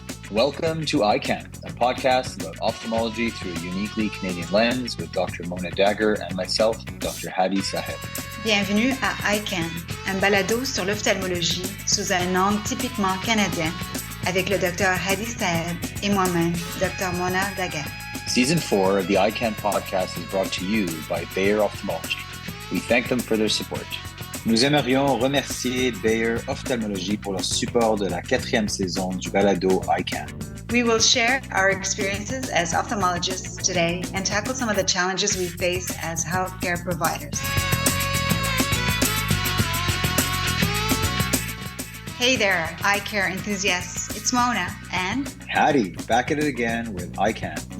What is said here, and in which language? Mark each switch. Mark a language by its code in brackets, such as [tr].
[en] Welcome to EyeCan, a podcast about ophthalmology through a uniquely Canadian lens with Dr. Mona Dagher and myself, Dr. Hadi Saheb. [fr] Bienvenue à EyeCan, un balado sur l'ophtalmologie sous un angle typiquement canadien, avec le Dr. Hadi Saheb et moi-même, Dr. Mona Dagher. [en] Season 4 of the EyeCan podcast is brought to you by Bayer Ophthalmology. We thank them for their support. [fr] Nous aimerions remercier Bayer Ophthalmology pour leur support de la 4e saison du balado EyeCan. [en] We will share our experiences as ophthalmologists today and tackle some of the challenges we face as healthcare providers. Hey there, eye care enthusiasts. It's Mona and Hadi, back at it again with EyeCan.